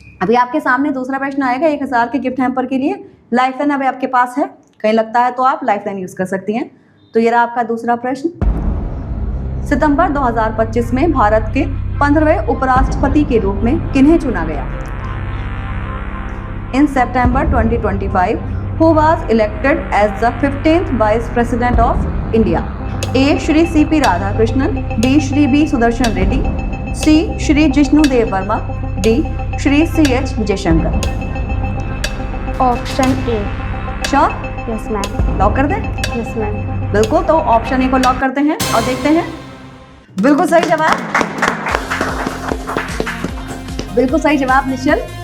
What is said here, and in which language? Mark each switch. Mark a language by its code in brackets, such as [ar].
[hi] अभी आपके सामने दूसरा प्रश्न आएगा 1000 के गिफ्ट हैम्पर के लिए। लाइफ लाइन अभी आपके पास है, कहीं लगता है तो आप लाइफ लाइन यूज़ कर सकती हैं। तो ये रहा आपका दूसरा प्रश्न। सितंबर 2025 में भारत के 15वें उपराष्ट्रपति के रूप में किन्हें चुना गया? [en] In September 2025 who was elected as the 15th Vice President of India? A. [hi] Shri CP Radhakrishnan, B. Shri B. Sudarshan Reddy, C. Shri Jishnu Dev Verma, D. Shri CH Jaishankar. Option A. Sure? [en] Yes ma'am. [hi] Lock कर दें? [en] Yes ma'am. [hi] बिल्कुल, तो ऑप्शन ए को लॉक करते हैं और देखते हैं। बिल्कुल सही जवाब, बिल्कुल सही जवाब निश्चल।